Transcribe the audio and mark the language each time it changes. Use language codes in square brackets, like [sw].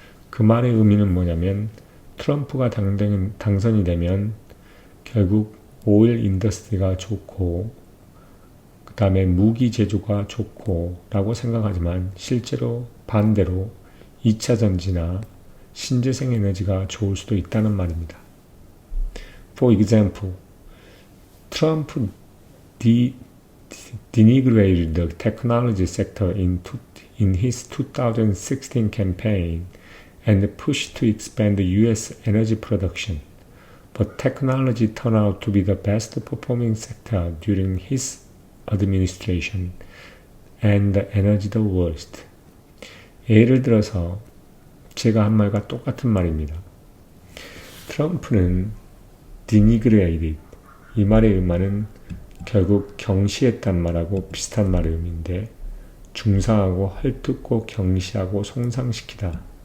[ko] 그 말의 의미는 뭐냐면 트럼프가 당선이 되면 결국 오일 인더스트리가 좋고 그 다음에 무기 제조가 좋고 라고 생각하지만 실제로 반대로 2차 전지나 신재생 에너지가 좋을 수도 있다는 말입니다. [en] For example, Trump denigrated the technology sector in his 2016 campaign and pushed to expand the U.S. energy production, but technology turned out to be the best performing sector during his administration, and the energy the worst. [ko] 예를 들어서 제가 한 말과 똑같은 말입니다. 트럼프는 denigrated, 이 말의 의미는 결국 경시했단 말하고 비슷한 말의 의미인데 중상하고 헐뜯고 경시하고 손상시키다.